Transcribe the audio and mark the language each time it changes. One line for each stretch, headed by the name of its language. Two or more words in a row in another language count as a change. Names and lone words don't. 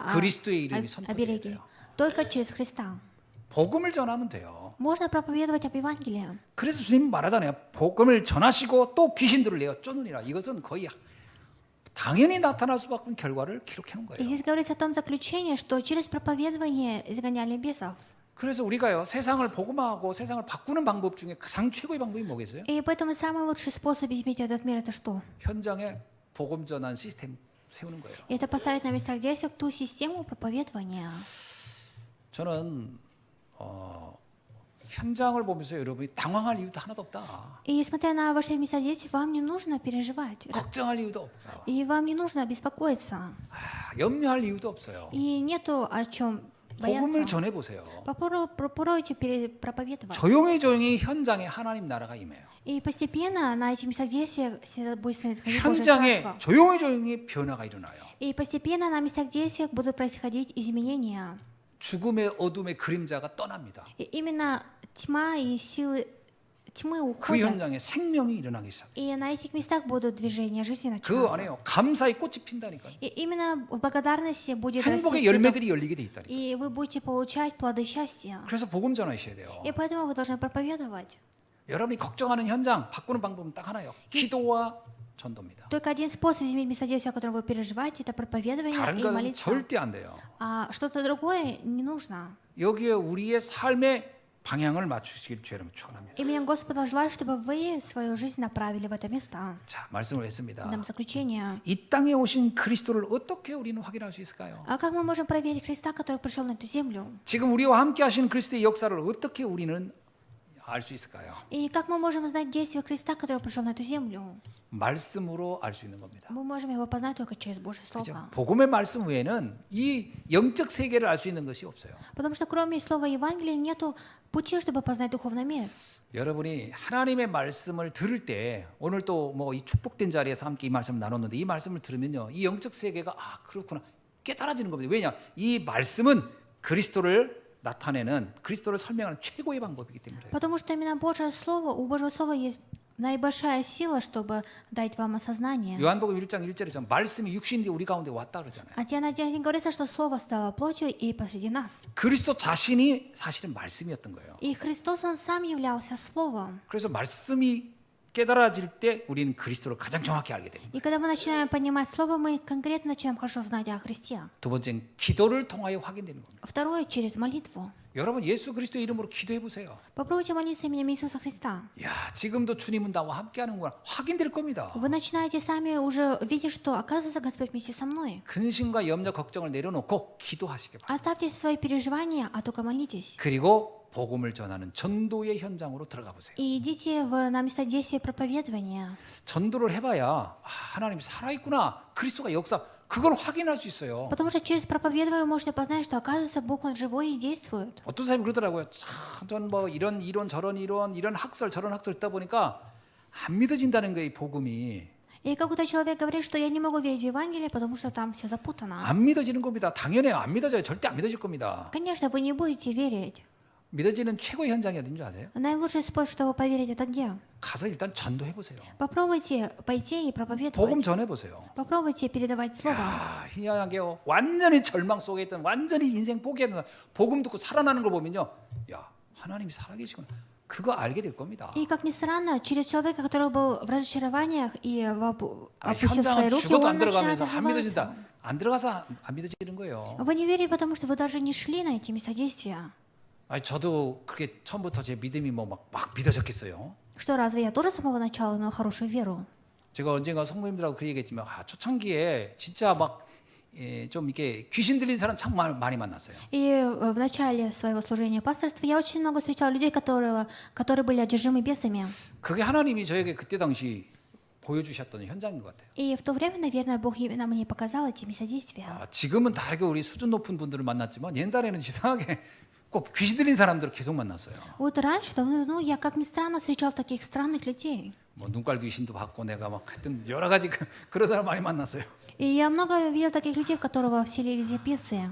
Korean: 그리스도의 이름이 선포돼야
Russian: обереги.
Korean: 돼요.
Russian: Только через Христа.
Korean: 복음을 전하면 돼요.
Russian: Можно проповедовать об Евангелии.
Korean: 그래서 주님 말하잖아요. 복음을 전하시고 또 귀신들을 내어 쫓느니라. 이것은 거의 당연히 나타날 수밖에 없는 결과를 기록해 놓은
Russian: И
Korean: 거예요.
Russian: здесь говорится о том заключении, что через проповедование изгоняли бесов.
Korean: 그래서 우리가요 세상을 복음화하고 세상을 바꾸는 방법 중에 가장 최고의 방법이 뭐겠어요?
Russian: И поэтому самый лучший способ изменить этот мир — это что?
Korean: 현장에 복음 전환 시스템 세우는 거예요.
Russian: Это поставить на местах действия ту систему проповедования.
Korean: 저는 현장을 보면서 여러분이 당황할 이유도 하나도 없다.
Russian: И смотря на ваши места действий, вам не нужно переживать.
Korean: 걱정할 이유도 없다.
Russian: И вам не нужно беспокоиться.
Korean: 염려할 이유도 없어요.
Russian: И нету о чем
Korean: 복음을
Russian: бояться.
Korean: 전해 보세요.
Russian: Попробуйте проповедовать.
Korean: 조용히 현장에 하나님 나라가 임해요.
Russian: И постепенно на этих местах действия будет происходить Божье
Korean: 현장에
Russian: Царство.
Korean: 조용히 변화가 일어나요.
Russian: И постепенно на местах действия будут происходить изменения.
Korean: 죽음의 어둠의 그림자가 떠납니다.
Russian: И именно тьма и силы тьмы
Korean: 그
Russian: уходят.
Korean: 현장에 생명이 일어나기 시작해요.
Russian: И на этих местах будут движения жизни
Korean: 그
Russian: начинаться.
Korean: 안에요 감사의 꽃이 핀다니까요.
Russian: И именно в благодарности будет расти
Korean: 행복의
Russian: цветок.
Korean: 열매들이 열리게 돼 있다니까요.
Russian: И вы будете получать плоды счастья.
Korean: 그래서 복음 전하셔야 돼요.
Russian: И поэтому вы должны проповедовать.
Korean: 여러분이 걱정하는 현장 바꾸는 방법은 딱 하나예요. 기도와 전도입니다.
Russian: Только один способ изменить место действия, о котором вы переживаете, это проповедование
Korean: 다른
Russian: и
Korean: 건
Russian: молитва.
Korean: 절대 안 돼요.
Russian: А что-то другое не нужно.
Korean: 여기에 우리의 삶의 방향을 맞추시길 주여름 축원합니다.
Russian: Именем Господа желаю, чтобы вы свою жизнь направили в это место.
Korean: 자, 말씀을 했습니다.
Russian: Дам заключение.
Korean: 이 땅에 오신 그리스도를 어떻게 우리는 확인할 수 있을까요?
Russian: А как мы можем проверить Христа, который пришел на эту землю?
Korean: 지금 우리와 함께 하시는 그리스도의 역사를 어떻게 우리는 알 수 있을까요?
Russian: И как мы можем знать действие Христа, который пришел на эту землю?
Korean: 말씀으로 알 수 있는 겁니다.
Russian: Мы можем его познать только через Божье
Korean: 그죠?
Russian: Слово.
Korean: 복음의 말씀 외에는 이 영적 세계를 알 수 있는 것이 없어요.
Russian: Потому что кроме слова Евангелия нету пути, чтобы познать духовный мир.
Korean: 여러분이 하나님의 말씀을 들을 때 오늘 또 뭐 이 축복된 자리에서 함께 이 말씀을 나눴는데 이 말씀을 들으면요 이 영적 세계가 그렇구나 깨달아지는 겁니다. 왜냐 이 말씀은 그리스도를 나타내는 그리스도를 설명하는 최고의 방법이기 때문에 그래요.
Russian: Потому что именно Божье Слово, у Божьего Слова есть наибольшая сила, чтобы дать вам осознание.
Korean: 요한복음 1장 1절에 전 말씀이 육신이 우리 가운데 왔다 그러잖아요.
Russian: А Иоанна 1:1 говорится, что Слово стало плотью и посреди нас.
Korean: 그리스도 자신이 사실은 말씀이었던 거예요.
Russian: И Христос, Он сам являлся Словом.
Korean: 그래서 말씀이 깨달아질 때 우리는 그리스도를 가장 정확히 알게 됩니다.
Russian: И когда мы начинаем понимать Слово, мы конкретно начинаем хорошо знать о Христе.
Korean: 두 번째는 기도를 통하여 확인되는 겁니다.
Russian: Второе, через молитву.
Korean: 여러분 예수 그리스도의 이름으로 기도해 보세요.
Russian: Попробуйте молиться именем Иисуса Христа.
Korean: 야, 지금도 주님은 나와 함께 하는구나. 확인될 겁니다.
Russian: Вы начинаете сами уже видеть, что, оказывается, Господь вместе со мной.
Korean: 근심과 염려, 걱정을 내려놓고 기도하시기 바랍니다.
Russian: Оставьте свои переживания, а только молитесь.
Korean: 그리고 복음을 전하는 전도의 현장으로 들어가 보세요.
Russian: И идите на место действия проповедования.
Korean: 전도를 해봐야 하나님이 살아있구나. 그리스도가 역사. 그걸 확인할 수 있어요.
Russian: Потому что через проповедование вы можете познать, что, оказывается, Бог, Он живой и действует.
Korean: 어떤 사람이 그러더라고요. 전 뭐 이런 이론 저런 이론 이런 학설 저런 학설 듣다 보니까 안 믿어진다는 거예요. 이 복음이.
Russian: И какой-то человек говорит, что я не могу верить в Евангелие, потому что там все запутано.
Korean: 안 믿어지는 겁니다. 당연해요. 안 믿어져요. 절대 안 믿어질 겁니다.
Russian: Конечно, вы не будете верить.
Korean: 믿어지는 최고의 현장이 어딘 줄 아세요?
Russian: Наилучший способ, чтобы поверить, это где?
Korean: 가서 일단 전도해 보세요.
Russian: Попробуйте пойти и
Korean: 복음
Russian: проповедовать.
Korean: 전해 보세요.
Russian: Попробуйте передавать Слово.
Korean: 희한하게요. 완전히 절망 속에 있던 완전히 인생 포기했던 사람, 복음 듣고 살아나는 걸 보면요. 야, 하나님이 살아계시구나. 그거 알게 될 겁니다.
Russian: И, как ни странно, через человека, который был в разочарованиях и опустил свои
Korean: 현장은
Russian: руки,
Korean: 죽어도
Russian: он
Korean: 안
Russian: начинает
Korean: 들어가면서 안 믿어진다.
Russian: оживаться.
Korean: 안 들어가서 안 믿어지는 거예요.
Russian: Вы не верите, потому что вы даже не шли на эти места действия.
Korean: 아니, 저도 그렇게 처음부터 제 믿음이 뭐 막 믿어졌겠어요.
Russian: Что, разве я тоже с самого начала имел хорошую веру?
Korean: 제가 언젠가 성도님들하고 그 얘기했지만 초창기에 진짜 막 좀 이렇게 귀신 들린 사람 참 많이 만났어요.
Russian: И в начале своего служения пасторства я очень много встречала людей, которые были одержимы бесами.
Korean: 그게 하나님이 저에게 그때 당시 보여주셨던 현장인 것 같아요.
Russian: И в то время, наверное, Бог именно мне показал эти места действия.
Korean: 지금은 다르게 우리 수준 높은 분들을 만났지만 옛날에는 이상하게 꼭 귀신 들린 사람들을 계속 만났어요.
Russian: Вот раньше, давно, я, как ни странно, встречал таких странных людей.
Korean: 뭐 눈깔 귀신도 받고 내가 막 하여튼 여러 가지 그런 사람 많이 만났어요.
Russian: И я много видел таких людей, в которого вселились бесы.